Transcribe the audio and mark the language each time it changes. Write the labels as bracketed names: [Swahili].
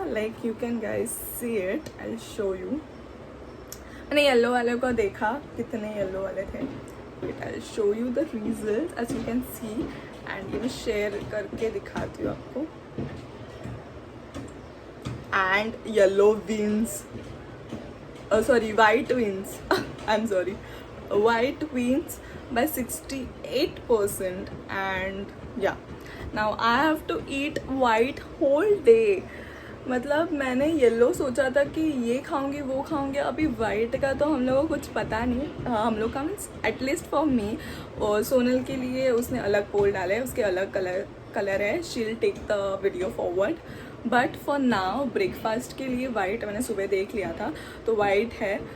[English] Like you can guys see it, I will show you. [Hindi] मैंने yellow वाले को देखा कितने येलो वाले थे. [English] I will show you the result as you can see and [Hindi] ये मैं शेयर करके दिखाती हूँ आपको. [English] And yellow wins, sorry, white wins. I'm sorry, white wins by 68% and yeah, now I have to eat white whole day. [Hindi] मतलब मैंने yellow सोचा था कि ये खाऊंगी वो खाऊंगी. अभी वाइट का तो हम लोगों को कुछ पता नहीं. हम लोग का [English] Means at least for me. [Hindi] और सोनल के लिए उसने अलग पोल डाला है, उसके अलग कलर है. [English] She will take the video forward. But for now [Hindi] breakfast के लिए वाइट मैंने सुबह देख लिया था तो वाइट है.